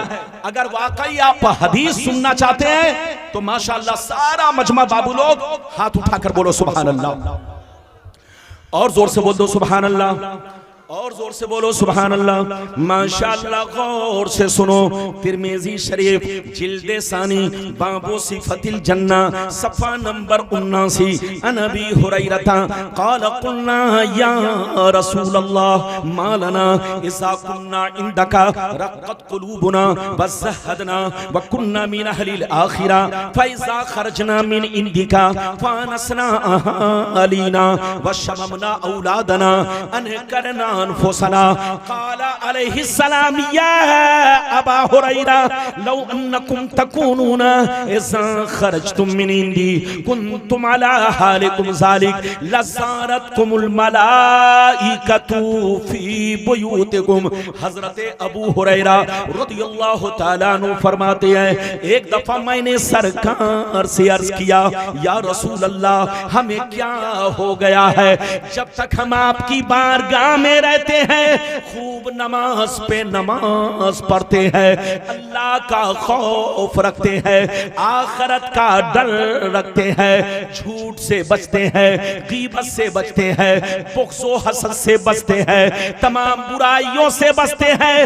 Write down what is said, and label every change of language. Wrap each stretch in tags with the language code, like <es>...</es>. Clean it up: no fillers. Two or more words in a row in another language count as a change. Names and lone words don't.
<ur>اگر واقعی آپ حدیث سننا چاہتے ہیں تو ماشاءاللہ سارا مجمع بابو لوگ ہاتھ اٹھاکر بولو</ur> <ar>سبحان الله,</ar> <ur>اور زور سے بول دو</ur> <ar>سبحان الله,</ar> <ur>اور زور سے بولو</ur> <ar>سبحان الله.</ar> <ur>ماشاءاللہ، غور سے سنو۔ ترمذی شریف جلد ثانی</ur> <ar>باب صفة الجنة</ar> <ur>صفحہ نمبر 79.</ur> <ar>عن أبي هريرة قال قلنا يا رسول الله ما لنا إذا كنا عندك رقت قلوبنا وزهدنا وكنا من أهل الآخرة فإذا خرجنا من عندك فآنسنا أهالينا وشممنا أولادنا أن كرنا أنفسنا قال عليه السلام يا أبا هريرة لو أنكم تكونون إذا خرجتم من عندي كنتم على حالكم ذلك لزارتكم الملائكة في بيوتكم.</ar> <ur>حضرت ابو ہریرہ</ur> <ar>رضي الله تعالى عنه</ar> <ur>فرماتے ہیں، ایک دفعہ میں نے سرکار سے عرض کیا، یا</ur> <ar>رسول الله</ar> <ur>ہمیں کیا ہو گیا ہے، جب تک ہم آپ کی بارگاہ میں رہتے ہیں خوب نماز پہ نماز پڑھتے ہیں، اللہ کا خوف رکھتے ہیں، آخرت کا ڈر رکھتے ہیں، جھوٹ سے بچتے ہیں، غیبت سے بچتے ہیں، بغض و حسد سے بچتے ہیں، تمام برائیوں سے بچتے ہیں.</ur>